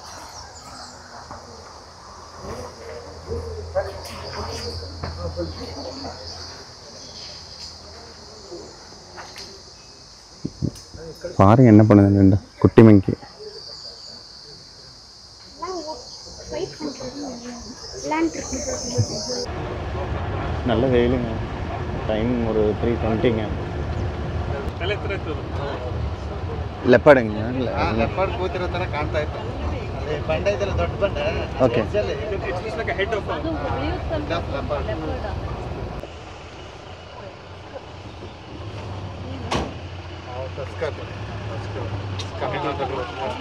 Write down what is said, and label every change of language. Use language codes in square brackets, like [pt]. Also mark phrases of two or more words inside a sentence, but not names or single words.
[ta] பாருங்க என்ன பண்ணுது குட்டி மங்கி. நல்ல வெயிலுங்க. டைம் ஒரு 3:20ங்க. [kn] ಲೆಪರ್ಡ್ಂಗ ಲೆಪರ್ಡ್ ಕೂತಿರೋ ತರ ಕಾಣ್ತಾ ಇತ್ತು. ಅದೇ ಬಂಡೆ ಇದೆಲ್ಲ ದೊಡ್ಡ ಬಂಡೆ. ಓಕೆ [en] It's like head of leopard. Coming on the road.